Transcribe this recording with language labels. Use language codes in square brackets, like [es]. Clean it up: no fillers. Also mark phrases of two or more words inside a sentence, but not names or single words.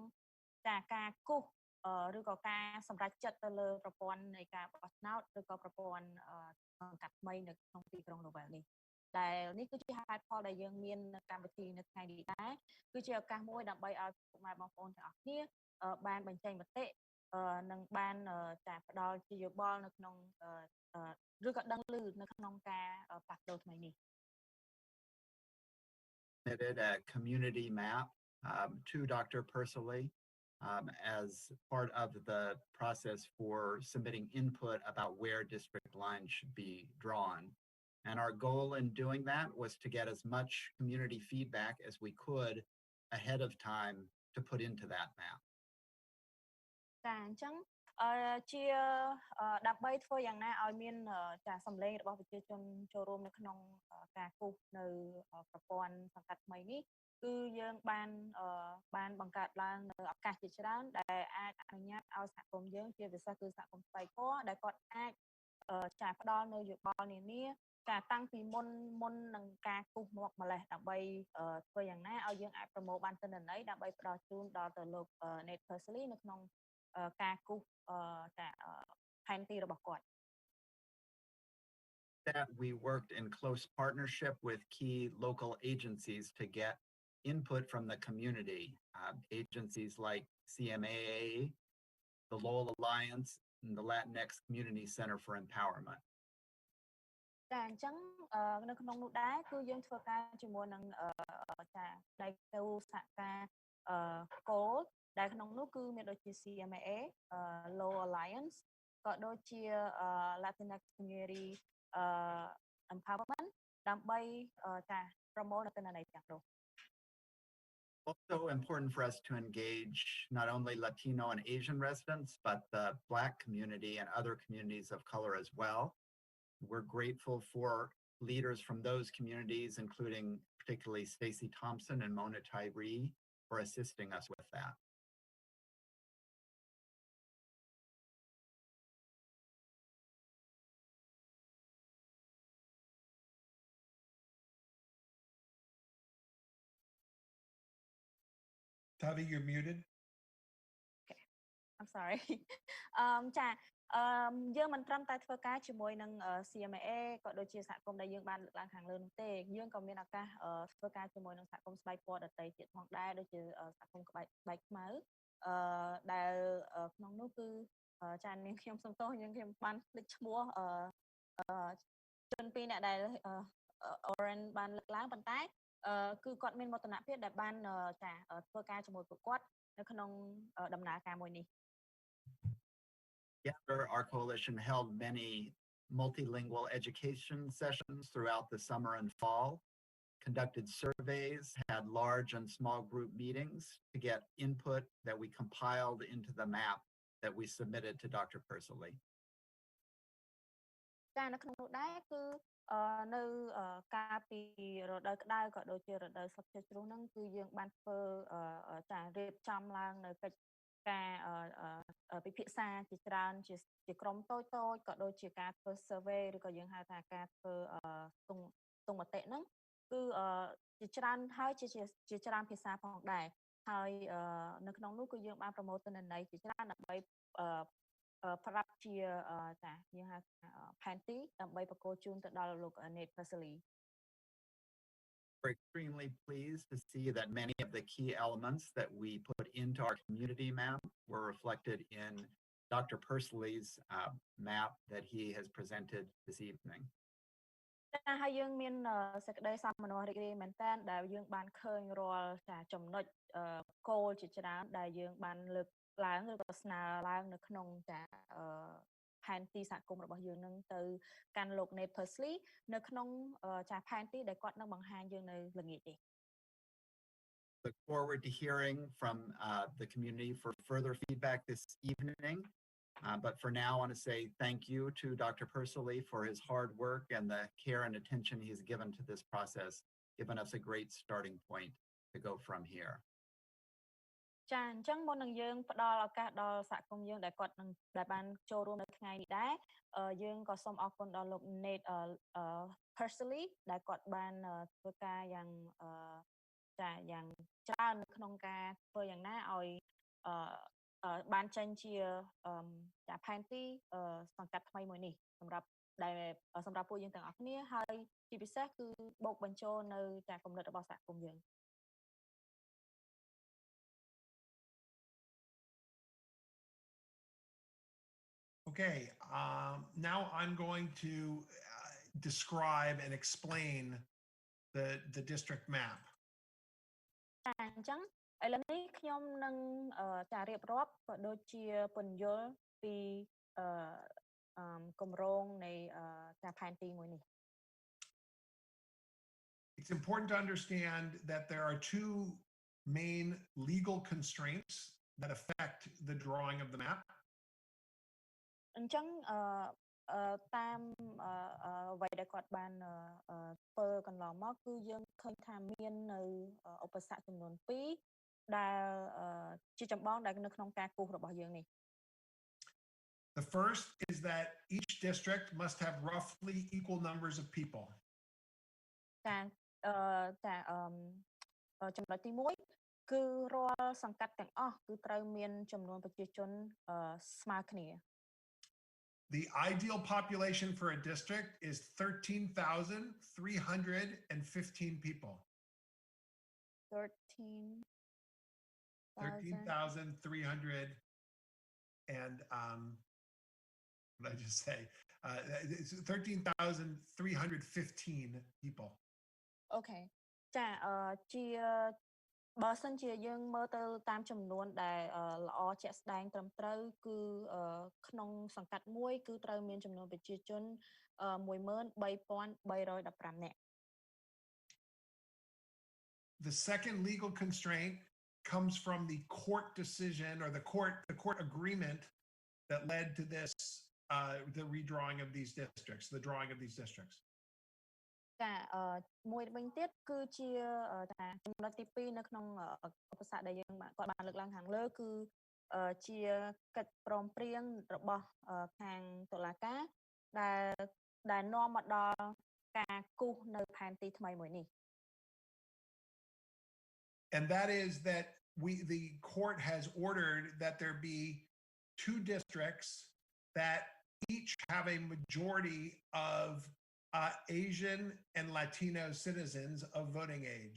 [km] ការគូសឬក៏ការសម្រេចចិត្តទៅលើប្រព័ន្ធនៃការបោះឆ្នោតឬក៏ប្រព័ន្ធសង្កាត់ថ្មីនៅក្នុងទីក្រុង Lowell នេះដែលនេះគឺជាហេតុផលដែលយើងមានកម្មវិធីនៅថ្ងៃនេះដែរគឺជាឱកាសមួយដើម្បីឲ្យពុកម៉ែបងប្អូនទាំងអស់គ្នាបានបញ្ចេញមតិនិងបានផ្ដល់ជាយោបល់នៅក្នុងឬក៏ដឹងឮនៅក្នុងការផ្លាស់ប្ដូរថ្មីនេះ [en] A community map to Dr. Persley as part of the process for submitting input about where district lines should be drawn. And our goal in doing that was to get as much community feedback as we could ahead of time to put into that map. [km] ចាអញ្ចឹងជាដើម្បីធ្វើយ៉ាងណាឲ្យមានចាសម្លេងរបស់ប្រជាជនចូលរួមនៅក្នុងការគូសនៅប្រព័ន្ធស ង្កាត់ថ្មីនេះគឺយើងបានបង្កើតឡើងនៅឱកាសជាច្រើនដែលអាចអនុញ្ញាតឲ្យសហគមន៍យើងជាពិសេសគឺសហគមន៍ស្បែកពណ៌ដែលគាត់អាចចាផ្ដល់នៅយោបល់នានាចាតាំងពីមុននឹងការគូសមកម្លេះដើម្បីធ្វើយ៉ាងណាឲ្យយើងអាចប្រមូលបានទិន្នន័យដើម្បីផ្ដល់ជូនដល់ទៅលោក Nate Persley នៅក្នុងការគូសផែនទីរបស់គាត់ [en] That we worked in close partnership with key local agencies to get input from the community. Agencies like CMAA, the Lowell Alliance, and the Latinx Community Center for Empowerment. [km] ចាអញ្ចឹងនៅក្នុងនោះដែរគឺយើងធ្វើការជាមួយនឹងចាដៃគូសហការគោលដែលក្នុងនោះគឺមានដូចជា CMAA Lowell Alliance ក៏ដូចជា Latinx Community Empowerment ដើម្បីចាប្រមូលនៅទិន្នន័យទាំងនោះ [en] Also important for us to engage not only Latino and Asian residents, but the Black community and other communities of color as well. We're grateful for leaders from those communities, including particularly Stacey Thompson and Mona Tyree, for assisting us with that. Tavi, you're muted. Okay. I'm sorry. [km] ចាយើងមិនត្រឹមតែធ្វើការជាមួយនឹង CMAA ក៏ដូចជាសហគមន៍ដែលយើងបានលើកឡើងខាងលើនោះទេយើងក៏មានឱកាសធ្វើការជាមួយនឹងសហគមន៍ស្បែកពណ៌ដទៃទៀតផងដែរដូចជាសហគមន៍ស្បែកខ្មៅដែលក្នុងនោះគឺចានាងខ្ញុំសូមទោសខ្ញុំបានភ្លេចឈ្មោះជនពីរអ្នកដែល Oren បានលើកឡើងប៉ុន្តែគឺគាត់មានមោទនភាពដែលបានចាធ្វើការជាមួយពួកគាត់នៅក្នុងដំណើរការមួយនេះ [en] Together, our coalition held many multilingual education sessions throughout the summer and fall, conducted surveys, had large and small group meetings to get input that we compiled into the map that we submitted to Dr. Persley. [km] ចានៅក្នុងនោះដែរគឺនៅកាលពីរដូវក្តៅក៏ដូចជារដូវស្លឹកឈើជ្រុះហ្នឹងគឺយើងបាន ធ្វើចារៀបចំឡើងនៅកិច្ចការពិភាក្សាជាច្រើនជាក្រុមតូចក៏ដូចជាការធ្វើ survey ឬក៏យើងហៅថាការធ្វើទង់មតិហ្នឹងគឺជាច្រើនហើយជាច្រើនភាសាផងដែរហើយនៅក្នុងនោះគឺយើងបានប្រមូលទិន្នន័យជាច្រើនដើម្បីប្រាប់ជាចាយើងហៅថាផែនទីដើម្បីប្រកល់ជូនទៅដល់លោក Nate Persley. [en] We're extremely pleased to see that many of the key elements that we put into our community map were reflected in Dr. Persley's map that he has presented this evening. [km] ហើយយើងមានសេចក្តីសប្បុរសរីករាយមែនទែនដែលយើងបានឃើញរាល់ចាចំណុចគោលជាច្រើនដែលយើងបានលើកឡើងឬក៏ស្នើឡើងនៅក្នុងចាផែនទីសហគមន៍របស់យើងនឹងទៅកាន់លោក Nate Persley នៅក្នុងចាផែនទីដែលគាត់នឹងបង្ហាញយើងនៅល្ងាចនេះ [en] Look forward to hearing from the community for further feedback this evening. But for now, I want to say thank you to Dr. Persley for his hard work and the care and attention he's given to this process, given us a great starting point to go from here. [km] ចាអញ្ចឹងមុននឹងយើងផ្ដល់ឱកាសដល់សហគមន៍យើងដែលគាត់នឹងដែលបានចូលរួមនៅថ្ងៃនេះដែរយើងក៏សូមអរគុណដល់លោក Nate Persley ដែលគាត់បានធ្វើការយ៉ាងចាយ៉ាងច្រើននៅក្នុងការធ្វើយ៉ាងណាឲ្យបានចេញជាចាផែនទីសង្កាត់ថ្មីមួយនេះសម្រាប់ពួកយើងទាំងអស់គ្នាហើយជាពិសេសគឺបូកបញ្ចូលនៅចាគំនិតរបស់សហគមន៍យើង [en] Okay, now I'm going to describe and explain the district map. [km] អញ្ចឹងឥឡូវនេះខ្ញុំនឹងចារៀបរាប់ក៏ដូចជាពន្យល់ពីគម្រោងនៃចាផែនទីមួយនេះ [en] It's important to understand that there are two main legal constraints that affect the drawing of the map. [km] អញ្ចឹងតាមអ្វីដែលគាត់បានធ្វើកន្លងមកគឺយើងឃើញថាមាននៅឧបសគ្គចំនួន2ដែលជាចម្បងដែលនៅក្នុងការគូសរបស់យើងនេះ [en] The first is that each district must have roughly equal numbers of people. [km] ចំណុចទី1គឺរាល់សង្កាត់ទាំងអស់គឺត្រូវមានចំនួនប្រជាជនស្មើគ្នា [en] The ideal population for a district is 13,315 people. 13,300 and what did I just say? 13,315 people. Okay. [km] ចាជាបើសិនជាយើងមើលទៅតាមចំនួនដែលល្អជាក់ស្ដែងត្រឹមត្រូវគឺក្នុងសង្កាត់មួយគឺត្រូវមានចំនួនប្រជាជន13,315 នាក់ [en] The second legal constraint comes from the court decision or the court agreement that led to this the redrawing of these districts, the drawing of these districts. [km] ចាមួយវិញទៀតគឺជាចំណុចទី2នៅក្នុងឧបសគ្គដែលយើងគាត់បានលើកឡើងខាងលើគឺជាកិច្ចព្រមព្រៀងរបស់ខាងតុលាការដែលនាំមកដល់ការគូសនៅផែនទីថ្មីមួយនេះ [en] And that is that the court has ordered that there be 2 districts that each have a majority of Asian and Latino citizens of voting age.